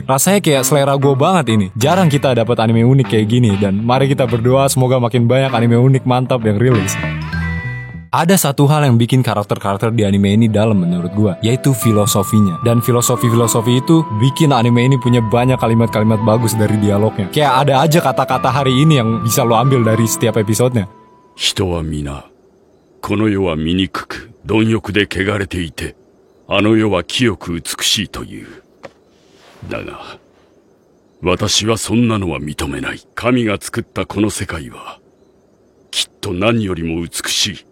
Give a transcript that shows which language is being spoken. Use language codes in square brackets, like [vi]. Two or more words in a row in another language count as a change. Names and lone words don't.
[id] Rasanya kayak selera gue banget ini. Jarang kita dapat anime unik kayak gini dan mari kita berdoa semoga makin banyak anime unik mantap yang rilis. Ada satu hal yang bikin karakter-karakter di anime ini dalam menurut gua, yaitu filosofinya. Dan filosofi itu bikin anime ini punya banyak kalimat-kalimat bagus dari dialognya. Kayak ada aja kata-kata hari ini yang bisa lo ambil dari setiap episodenya. [ja] 人は皆、この世は醜く、貪欲で汚れていて、あの世は清く美しいという。だが、私はそんなのは認めない。神が作ったこの世界は、きっと何よりも美しい。